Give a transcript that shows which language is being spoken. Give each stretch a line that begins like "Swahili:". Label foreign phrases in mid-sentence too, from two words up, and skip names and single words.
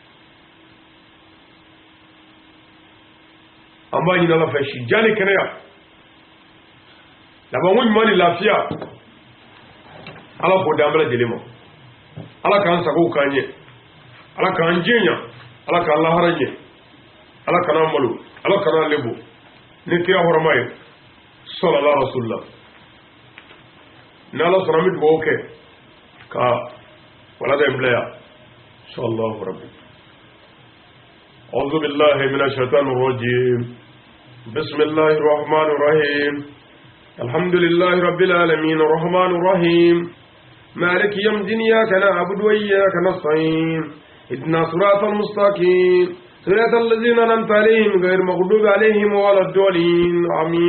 Bambara: an b'a ɲini Ala fɛ si jan ni kɛnɛya laban ko ɲuman ni lafiya Ala k'o di an bɛɛ lajɛlen ma Ala k'an sago k'an ɲɛ Ala k'an jɛnya Ala k'an lahara ɲɛ Ala kan'an malo Ala kan'an lebo ni kira hɔrɔma ye
Arabic: صلى الله عليه وسلم
Bambara: ni Ala sɔnna an bɛ dugawu kɛ ka walada in bila yan
Arabic: إن شاء الله رب أعوذ بالله من الشيطان الرجيم بسم الله الرحمن الرحيم الحمد لله رب العالمين الرحمن الرحيم مالك يوم الدين إياك نعبد وإياك نستعين اهدنا الصراط المستقيم صراط الذين أنعمت عليهم غير المغضوب عليهم ولا الضالين آمين.